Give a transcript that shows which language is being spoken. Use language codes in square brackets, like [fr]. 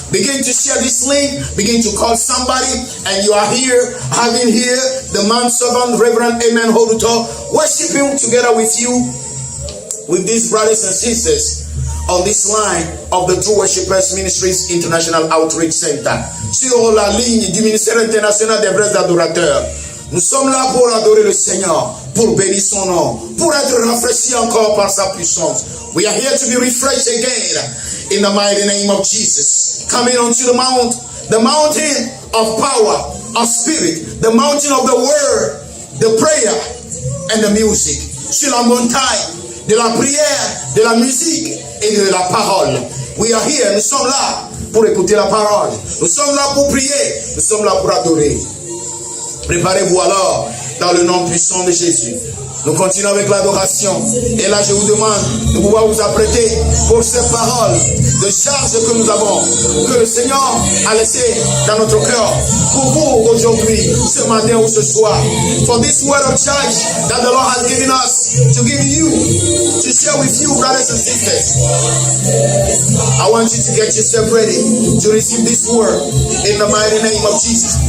[en] Begin to share this link, begin to call somebody, and you are here, having here the manservant Reverend Amen Horuto, worshiping together with you, with these brothers and sisters, on this line of the True Worshipers Ministries International Outreach Center, [fr] sur la ligne du ministère international des vrais adorateurs. Nous sommes là pour adorer le Seigneur, pour bénir son nom, pour être rafraîchis encore par sa puissance. [en] We are here to be refreshed again in the mighty name of Jesus. Coming onto the mountain of power, of spirit, the mountain of the word, the prayer and the music. [fr] Sur la montagne de la prière, de la musique et de la parole. [en] We are here, [fr] nous sommes là pour écouter la parole. Nous sommes là pour prier, nous sommes là pour adorer. Préparez-vous alors dans le nom puissant de Jésus. Nous continuons avec l'adoration. Et là, je vous demande de pouvoir vous apprêter pour ces paroles de charge que nous avons, que le Seigneur a laissé dans notre cœur pour vous aujourd'hui, ce matin ou ce soir. [en] For this word of charge that the Lord has given us to give you, to share with you, brothers and sisters. I want you to get yourself ready to receive this word in the mighty name of Jesus.